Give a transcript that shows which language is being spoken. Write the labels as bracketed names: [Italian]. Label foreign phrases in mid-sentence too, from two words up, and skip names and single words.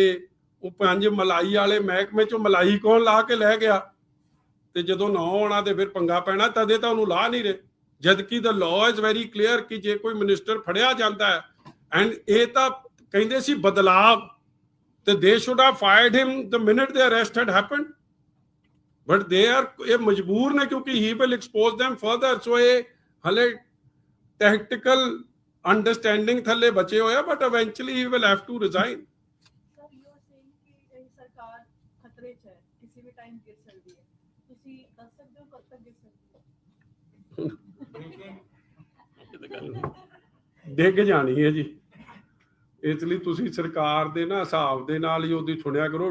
[Punjabi] ਉਹ 5 ਮਲਾਈ ਵਾਲੇ ਮਹਿਕਮੇ ਚੋਂ ਮਲਾਈ ਕੌਣ ਲਾ ਕੇ ਲੈ ਗਿਆ? ਤੇ ਜਦੋਂ 9 ਆਉਣਾ ਤੇ ਫਿਰ ਪੰਗਾ ਪੈਣਾ, ਤਦੇ ਤਾਂ ਉਹਨੂੰ ਲਾ ਨਹੀਂ ਰਹੇ। [English] ਜਦਕਿ the law is very clear [Punjabi] ਕਿ ਜੇ ਕੋਈ ਮਿਨਿਸਟਰ ਫੜਿਆ ਜਾਂਦਾ ਹੈ ਐਂਡ ਇਹ ਤਾਂ ਕਹਿੰਦੇ ਸੀ ਬਦਲਾਵ ਤੇ [English] they should have fired him the minute the arrest had happened, but they are [Punjabi] ਇਹ ਮਜਬੂਰ ਨੇ ਕਿਉਂਕਿ [English] he will expose them further। so [Punjabi] ਇਹ ਹਲੇ [English] tactical understanding [Punjabi] ਥੱਲੇ ਬਚੇ ਹੋਇਆ [English] but eventually he will have to resign। [Punjabi] ਸਰਕਾਰ ਖਤਰੇ 'ਚ ਹੈ, ਕਿਸੇ ਵੀ ਟਾਈਮ ਗਿਰ ਸਕਦੀ ਹੈ, ਤੁਸੀਂ ਦੱਸ ਸਕਦੇ ਹੋ ਕਦ ਤੱਕ ਗਿਰ ਸਕਦੀ ਹੈ? ਡਿੱਗ ਜਾਣੀ ਹੈ ਜੀ। ਇਸ ਲਈ ਤੁਸੀਂ ਸਰਕਾਰ ਦੇ ਨਾ ਹਿਸਾਬ ਦੇ ਨਾਲ ਹੀ ਉਹਦੀ ਸੁਣਿਆ ਕਰੋ।